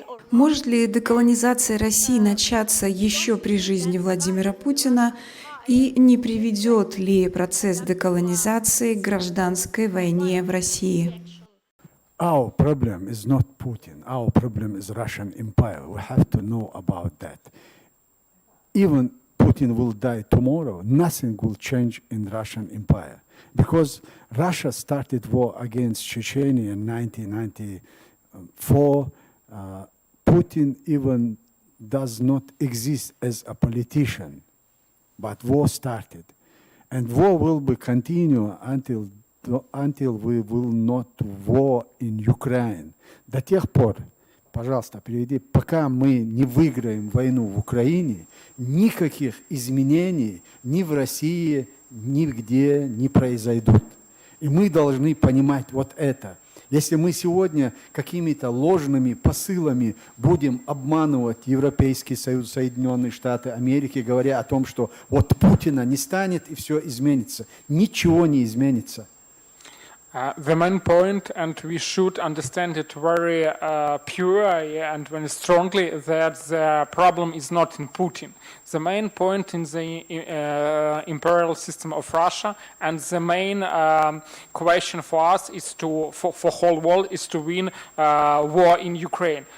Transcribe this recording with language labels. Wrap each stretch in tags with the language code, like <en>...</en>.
<ru>Может ли деколонизация России начаться еще при жизни Владимира Путина и не приведет ли процесс деколонизации к гражданской войне в России?</ru> <en>Our problem is not Putin. Our problem is Russian Empire. We have to know about that. Even Putin will die tomorrow, nothing will change in Russian Empire. Because Russia started war against Chechnya in 1994. Putin even does not exist as a politician, but war started. And war will be continue until we will not war in Ukraine.</en> <ru>До тех пор, пожалуйста, переведи, пока мы не выиграем войну в Украине, никаких изменений ни в России, нигде не произойдут. И мы должны понимать вот это. Если мы сегодня какими-то ложными посылами будем обманывать Европейский Союз, Соединенные Штаты Америки, говоря о том, что вот Путина не станет и все изменится, ничего не изменится.</ru> <en>The main point, and we should understand it very pure and very strongly, that the problem is not in Putin. The main point in the imperial system of Russia, and the main question for us is for whole world is to win war in Ukraine.</en>